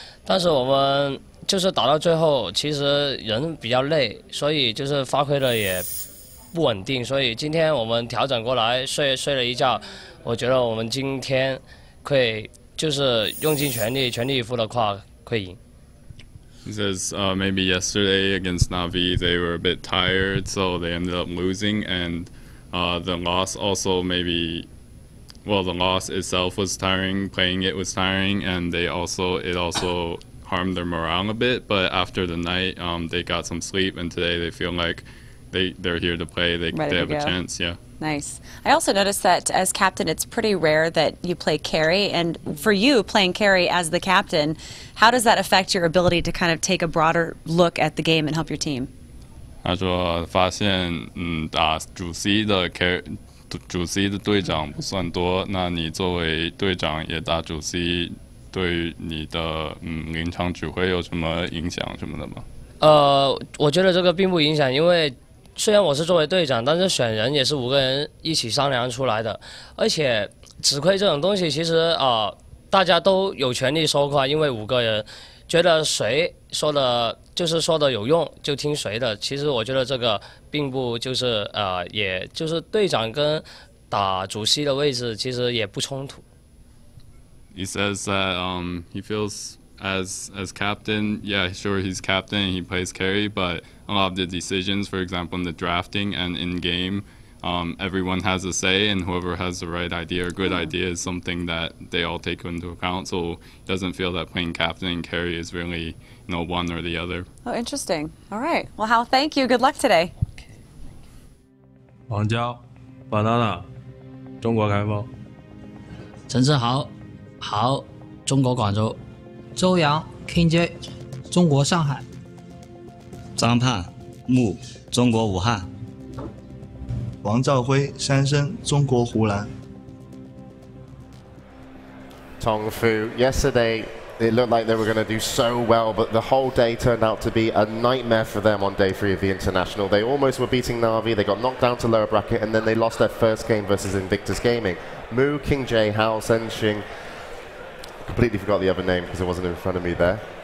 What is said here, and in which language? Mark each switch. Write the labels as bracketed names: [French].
[Chinese] 但是我们就是打到最后，其实人比较累，所以就是发挥的也不稳定。所以今天我们调整过来，睡了一觉，我觉得我们今天会就是用尽全力以赴的话会赢。 [English] He says maybe yesterday against Navi they were a bit tired, so they ended up losing, and the loss also the loss itself was tiring, playing it was tiring, and it also harmed their morale a bit. But after the night, they got some sleep, and today they feel like they're here to play. They have a chance, yeah. Nice. I also noticed that as captain, it's pretty rare that you play carry, and for you, playing carry as the captain, how does that affect your ability to kind of take a broader look at the game and help your team? [Chinese] 他说发现打主 C 的队长不算多，那你作为队长也打主 C， 对于你的临场指挥有什么影响什么的吗？我觉得这个并不影响，因为虽然我是作为队长，但是选人也是5个人一起商量出来的，而且指挥这种东西其实大家都有权利说话，因为5个人觉得谁说的有用就听谁的。其实我觉得这个并不就是也就是队长跟打主席的位置其实也不冲突。 [English] He says that he feels as captain, yeah, sure he's captain, he plays carry, but a lot of the decisions, for example, in the drafting and in game, everyone has a say, and whoever has the right idea or good idea is something that they all take into account. So he doesn't feel that playing captain and carry is really, one or the other. Oh, interesting. All right. Well, Hal, thank you. Good luck today. [Chinese] 王娇 Banana 中国开封陈志豪中国广州周洋 KJ 中国上海张盼木中国武汉王兆辉山生中国湖南 [English] Tong Fu, yesterday it looked like they were going to do so well, but the whole day turned out to be a nightmare for them on day 3 of the International. They almost were beating Navi, they got knocked down to lower bracket, and then they lost their first game versus Invictus Gaming. Mu, King J, Hao, Senxing. Completely forgot the other name because it wasn't in front of me there.